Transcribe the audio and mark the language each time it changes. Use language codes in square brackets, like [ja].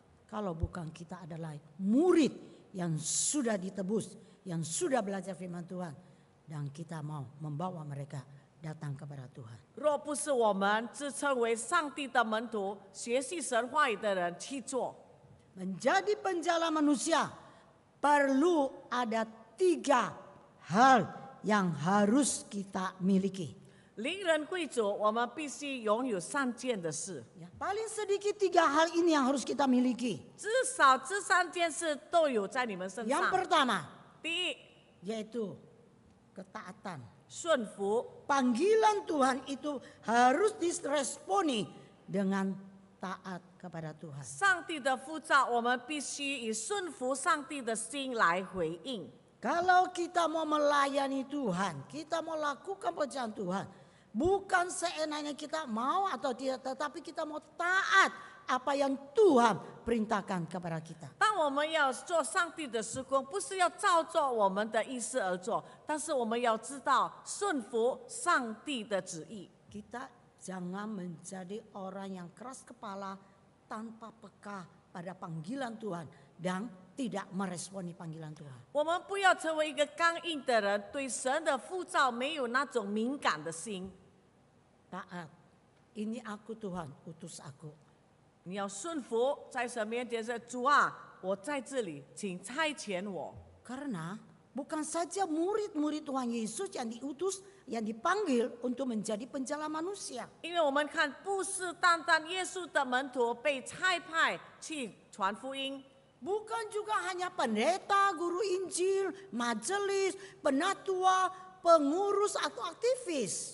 [id] Kalau bukan kita adalah murid yang sudah ditebus, yang sudah belajar firman Tuhan, dan kita mau membawa mereka datang kepada Tuhan. [zh] 若不是我们自称为上帝的门徒、学习神话语的人去做， [id] Menjadi penjala manusia perlu ada 3 hal yang harus kita miliki. [zh] 灵人贵族，我们必须拥有3件的事， [id] Ya, paling sedikit 3 hal ini yang harus kita miliki. [zh] 至少这3件事都有在你们身 [id] Yang [zh] 上。 [id] pertama [zh] 第一， [id] yaitu ketaatan. [zh] 顺服。 [id] Panggilan Tuhan itu harus diresponi dengan taat kepada Tuhan. [zh] 上帝的呼召，我们必须以顺服上帝的心来回应。 [id] Kalau kita mau melayani Tuhan, kita mau lakukan pekerjaan Tuhan, Bukan seenaknya kita mau atau tidak, tetapi kita mau taat apa yang Tuhan perintahkan kepada kita. [zh] 当我们要做上帝的事工，不是要照做我们的意思而做，但是我们要知道顺服上帝的旨意。 [id] Kita jangan menjadi orang yang keras kepala tanpa peka pada panggilan Tuhan dan tidak meresponi panggilan Tuhan. [zh] 我们不要成为一个刚硬的人，对神的呼召没有那种敏感的心。 [id] Taat, ini aku Tuhan, utus aku. [zh] 你要顺服，在神面前说：“主啊，我在这里，请差遣我。” [id] Karena bukan saja murid-murid Tuhan Yesus yang diutus, yang dipanggil untuk menjadi penjala manusia. [zh] 因为我们看，不是单单耶稣的门徒被差派去传福音， [id] Bukan juga hanya pendeta, guru Injil, majelis, penatua, pengurus atau aktivis.